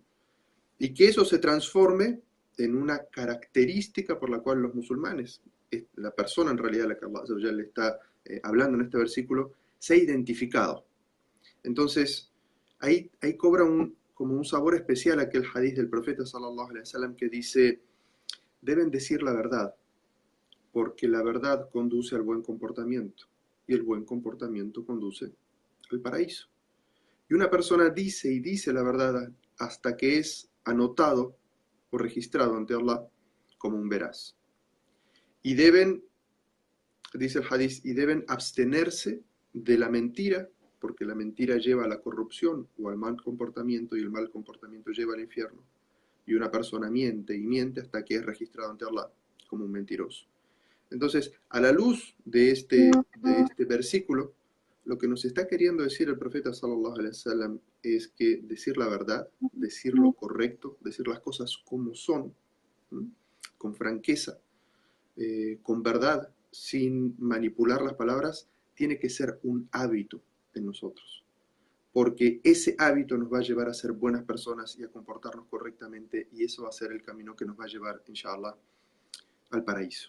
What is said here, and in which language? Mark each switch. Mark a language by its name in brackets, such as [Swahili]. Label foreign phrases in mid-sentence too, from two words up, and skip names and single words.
[Spanish] Y que eso se transforme en una característica por la cual los musulmanes, la persona en realidad a la que [Arabic] الله عز وجل [Spanish] le está hablando en este versículo, se ha identificado. Entonces, ahí cobra como un sabor especial aquel hadith del profeta [Arabic] صلى الله عليه وسلم [Spanish] que dice, deben decir la verdad, porque la verdad conduce al buen comportamiento, y el buen comportamiento conduce al paraíso. Y una persona dice y dice la verdad hasta que es anotado o registrado ante Allah como un veraz. Y deben, dice el hadith, y deben abstenerse de la mentira, porque la mentira lleva a la corrupción o al mal comportamiento, y el mal comportamiento lleva al infierno. Y una persona miente y miente hasta que es registrado ante Allah como un mentiroso. Entonces, a la luz de este versículo, lo que nos está queriendo decir el profeta [Arabic] صلى الله عليه وسلم [Spanish] es que decir la verdad, decir lo correcto, decir las cosas como son, con franqueza, con verdad, sin manipular las palabras, tiene que ser un hábito en nosotros. Porque ese hábito nos va a llevar a ser buenas personas y a comportarnos correctamente, y eso va a ser el camino que nos va a llevar, inshallah, al paraíso.